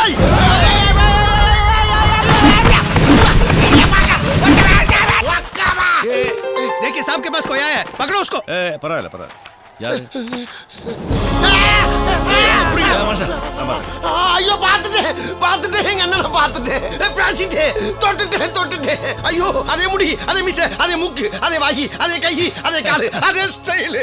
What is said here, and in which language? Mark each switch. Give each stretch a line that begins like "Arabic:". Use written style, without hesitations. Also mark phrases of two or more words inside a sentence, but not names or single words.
Hindi: देखिए साहब के पास कोई आया है, पकड़ो उसको.
Tamil: பரவாயில்ல. யாரு? ஐயோ, பார்த்துட்டேன் எங்க அண்ணனை பார்த்துட்டேன், பேசிட்டேன், தொட்டுட்டேன். ஐயோ, அதே முடி, அதே மிச, அதே மூக்கு, அதே வாயி, அதே கை, அதே காலு, அதே ஸ்டைலு.